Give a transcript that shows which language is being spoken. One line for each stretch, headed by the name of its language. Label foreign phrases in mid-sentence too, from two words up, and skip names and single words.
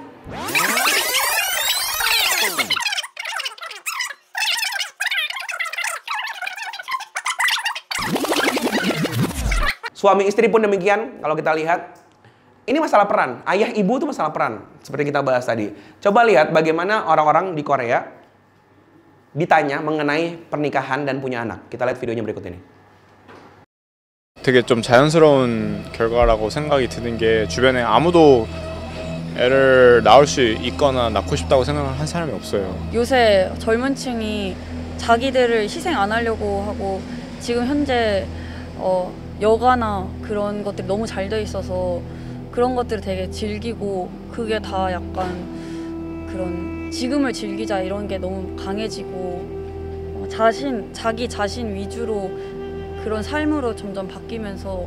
Indonesian: Suami istri pun demikian, kalau kita lihat. Ini masalah peran. Ayah ibu itu masalah peran. Seperti kita bahas tadi. Coba lihat bagaimana orang-orang di Korea ditanya mengenai pernikahan dan punya anak. Kita lihat videonya berikut ini.
Korean: 되게 좀 자연스러운 결과라고 생각이 드는 게 주변에 아무도 애를 낳을 수 있거나 낳고 싶다고 생각을 한 사람이 없어요. 요새 젊은 층이 자기들을 희생 안 하려고 하고 지금 현재 여가나 그런 것들이 너무 잘 돼 있어서 그런 것들을 되게 즐기고 그게 다 약간 그런 지금을 즐기자 이런 게 너무 강해지고 자기 자신 위주로 그런 삶으로 점점 바뀌면서